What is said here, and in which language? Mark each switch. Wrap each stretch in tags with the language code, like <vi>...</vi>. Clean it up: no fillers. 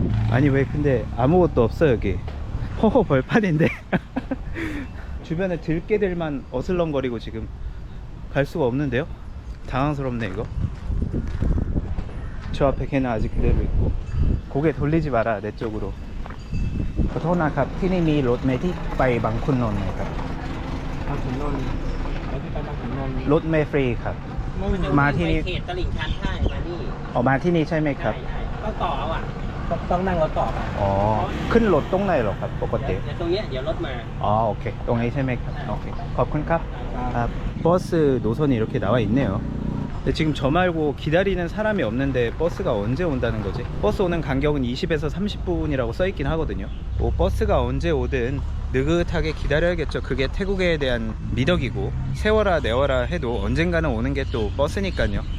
<ko>아니 왜 근데 아무것도 없어 여기. 허허 벌판인데. 주변에 들개들만 어슬렁거리고 지금 갈 수가 없는데요. 당황스럽네 이거. 저 앞에 개는 아직 그대로 있고. 고개 돌리지 마라 내 쪽으로.</ko> <th>ขอโทษนะครับที่นี่มีรถเมล์ที่ไปบางขุนนนท์ไหมครับ บางขุนนนท์แล้วที่ไปบางขุนนนท์ รถเมล์ฟรีครับ มาที่นี่ ไปเขตตลิ่งชันใช่มานี่ ออกมาที่นี่ใช่ไหมครับ ใช่ต้องต่อเอาอ่ะต้องนั่งรถต่อไป อ๋อขึ้นรถตรงไหนหรอครับปกติ เดี๋ยวตรงเนี้ยเดี๋ยวรถมา</th> <ko>아 오케이.</ko> <th>ตรงนี้ใช่ไหมครับ 오케이. ขอบคุณครับ.</th> <ko>버스 노선이 이렇게 나와 있네요. 근데 지금 저 말고 기다리는 사람이 없는데 버스가 언제 온다는 거지? 버스 오는 간격은 20에서 30분이라고 써 있긴 하거든요. 뭐 버스가 언제 오든 느긋하게 기다려야겠죠. 그게 태국에 대한 미덕이고, 세워라 내워라 해도 언젠가는 오는 게 또 버스니까요.</ko>